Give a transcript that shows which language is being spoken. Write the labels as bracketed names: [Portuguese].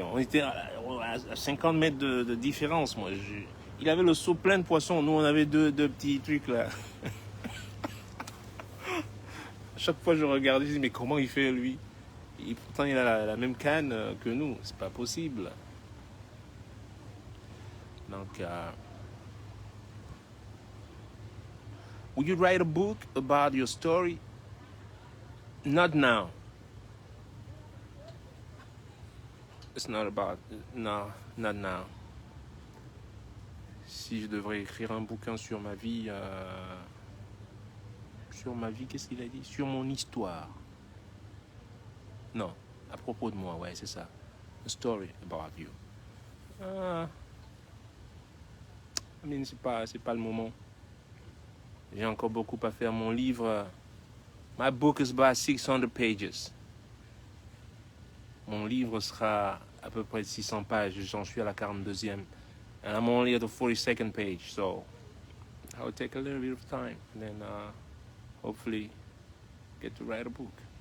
[French] On était à 50 mètres de différence, moi. Il avait le seau plein de poissons. Nous, on avait deux petits trucs, là. À chaque fois, je regardais, je dis, mais comment il fait, lui? Et pourtant, il a la même canne que nous. C'est pas possible. [English] Donc, would you write a book about your story? Not now. It's not about... No, not now. [French] Si je devrais écrire un bouquin sur ma vie... Sur ma vie, qu'est-ce qu'il a dit? Sur mon histoire. Non, à propos de moi, ouais, c'est ça. [English] A story about you. I mean, [French] c'est pas le moment. J'ai encore beaucoup à faire. Mon livre... [English] My book is about 600 pages. [French] Mon livre sera à peu près 600 pages. J'en suis à la 42e. [English] And I'm only at the 42nd page, so I'll take a little bit of time. And then hopefully get to write a book.